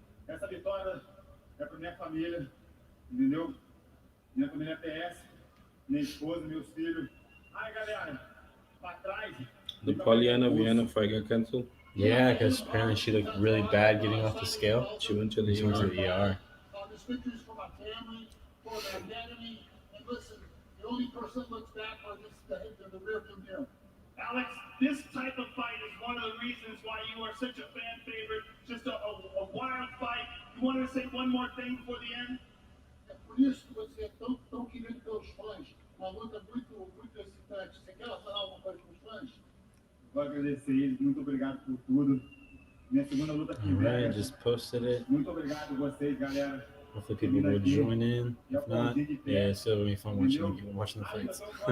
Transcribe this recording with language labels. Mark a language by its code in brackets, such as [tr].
[pt] Essa vitória é para minha família, entendeu? Minha família PS, minha esposa, meus filhos. Aí, galera, para trás. [en] The Poliana Vienna fight got canceled. Yeah, because apparently she looked really bad getting off the scale. She went to the She went to the ER. This victory is for my family, for my identity. And listen, the only person that looks back on this is the rearview mirror. Alex, this type of fight is one of the reasons why you are such a fan favorite. Just a wild fight. You want to say one more thing before the end? [pt] É por isso que você é tão querido pelos fãs. Uma luta muito excitante. Você quer falar alguma coisa com os fãs? Vou agradecer eles. Muito obrigado por tudo. Minha segunda luta aqui. [en] Alright, just posted it. [pt] Muito obrigado a vocês, galera. [en] Hopefully people will join in. If not, yeah, it's still gonna be fun watching the fights.